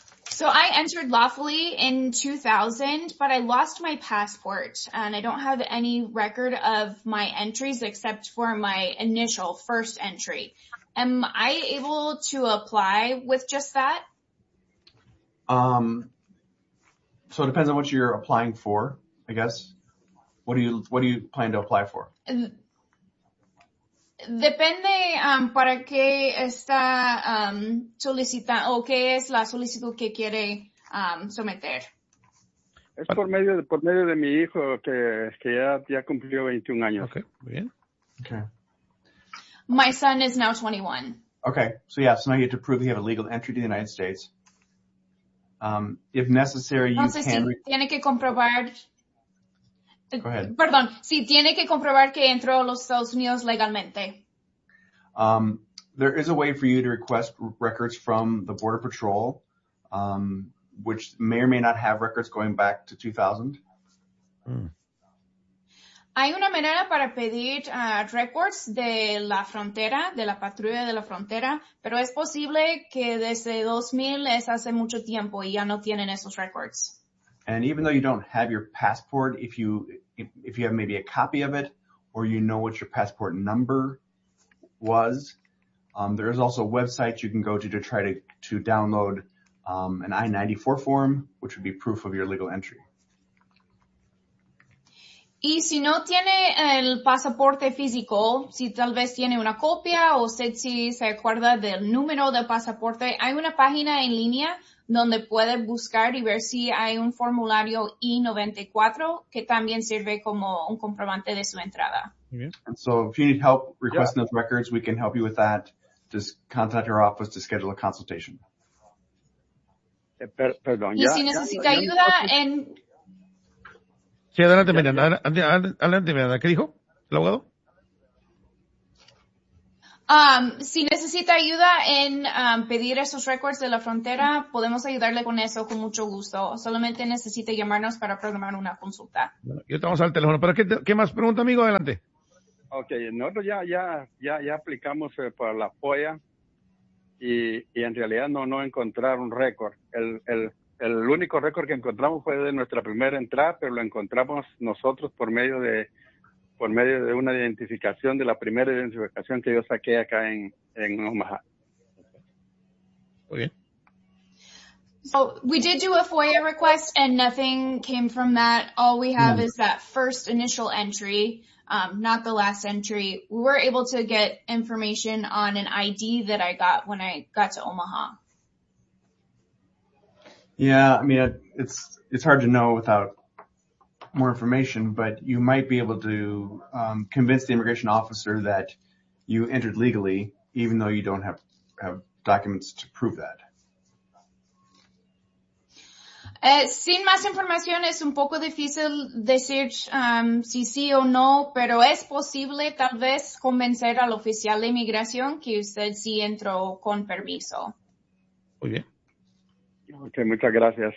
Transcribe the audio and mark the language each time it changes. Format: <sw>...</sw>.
<en>So I entered lawfully in 2000, but I lost my passport and I don't have any record of my entries except for my initial first entry. Am I able to apply with just that? So it depends on what you're applying for, I guess. What do you plan to apply for?</en> <es>Depende para qué está solicitando o qué es la solicitud que quiere someter. Es por medio de mi hijo que ya cumplió 21 años. Okay, muy bien.</es> <en>Okay. My son is now 21. Okay, so yeah, so now you have to prove you have a legal entry to the United States. If necessary, you</en> <es>entonces,</es> <en>can.</en> <es>Si tiene que comprobar.</es> <en>Go ahead.</en> <es>Perdón, si tiene que comprobar que entró a los Estados Unidos legalmente.</es> <en>There is a way for you to request records from the Border Patrol, which may or may not have records going back to 2000.</en> <es>Hay una manera para pedir records de la frontera, de la patrulla de la frontera, pero es posible que desde 2000 es hace mucho tiempo y ya no tienen esos records.</es> <en>And even though you don't have your passport, if you have maybe a copy of it, or you know what your passport number was, there is also websites you can go to try to download an I-94 form, which would be proof of your legal entry.</en> <es>Y si no tiene el pasaporte físico, si tal vez tiene una copia o si se acuerda del número del pasaporte, hay una página en línea donde puede buscar y ver si hay un formulario I-94 que también sirve como un comprobante de su entrada.</es> <en>And so if you need help requesting those records, we can help you with that. Just contact our office to schedule a consultation.</en> <es>Perdón, ¿y si necesita ayuda? Sí, adelante, Miranda. ¿Qué dijo el abogado? Si necesita ayuda en pedir esos records de la frontera, podemos ayudarle con eso con mucho gusto. Solamente necesita llamarnos para programar una consulta. Bueno, yo estamos al teléfono. ¿Pero qué más pregunta, amigo? Adelante. Okay, nosotros ya aplicamos para la FOIA y en realidad no encontraron récord. El único récord que encontramos fue de nuestra primera entrada, pero lo encontramos nosotros por medio de una identificación, de la primera identificación que yo saqué acá en Omaha. Muy bien.</es> <en>So we did do a FOIA request and nothing came from that. All we have is that first initial entry, not the last entry. We were able to get information on an ID that I got when I got to Omaha. Yeah, I mean, it's hard to know without more information, but you might be able to convince the immigration officer that you entered legally, even though you don't have documents to prove that.</en> <es>Sin más información es un poco difícil decir si sí o no, pero es posible tal vez convencer al oficial de inmigración que usted sí entró con permiso. Muy bien. Ok, muchas gracias.</es>